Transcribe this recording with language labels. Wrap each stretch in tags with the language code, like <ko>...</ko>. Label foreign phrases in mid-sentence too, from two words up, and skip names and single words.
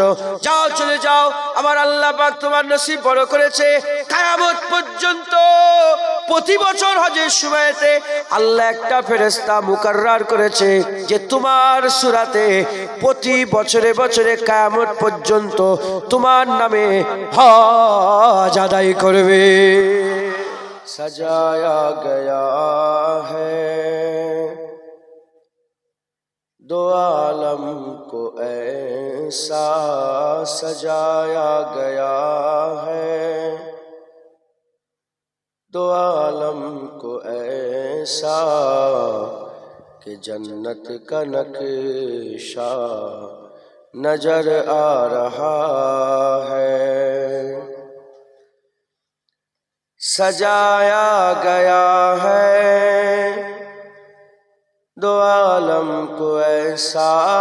<bn>যাও, চলে যাও, আমার আল্লাহ পাক তোমার নসিব বড় করেছে, কিয়ামত পর্যন্ত প্রতি বছর হজের সময়তে আল্লাহ একটা ফেরেশতা মুকাররার করেছে যে তোমার সূরাতে প্রতি বছরে বছরে কিয়ামত পর্যন্ত তোমার নামে হজ আদায় করবে।</bn> <ur>سجایا گیا ہے دو عالم کو ایسا سجایا گیا ہے، دو عالم کو ایسا کہ جنت کا نقشہ نظر آ رہا ہے، سجایا گیا ہے دو عالم کو ایسا</ur>